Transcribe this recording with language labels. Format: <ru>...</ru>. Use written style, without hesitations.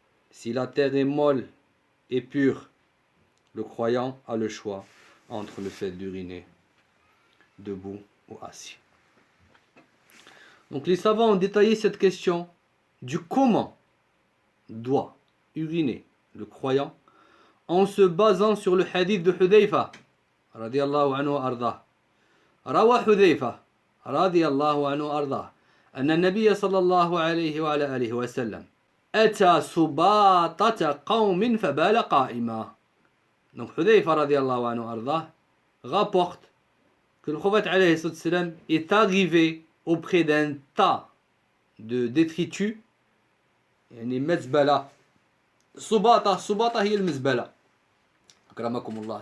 <fr>Si la terre est molle et pure, le croyant a le choix entre le fait d'uriner debout ou assis. Donc les savants ont détaillé cette question du comment doit uriner le croyant en se basant sur le hadith de Hudayfa radiyallahu anhu arda.</fr> <ar>Rawa Hudayfa radiyallahu anhu arda أن النبي صلى الله عليه وعلى آله وسلم أتى سباطة قوم فبال قائما.</ar> <fr>Donc Hudayfa radiyallahu anhu arda rapporte que le prophète alayhi salam est arrivé auprès d'un tas de détritus,</fr> <ar>يعني مزبلة. السباطة هي المزبلة. أكرمكم الله.</ar>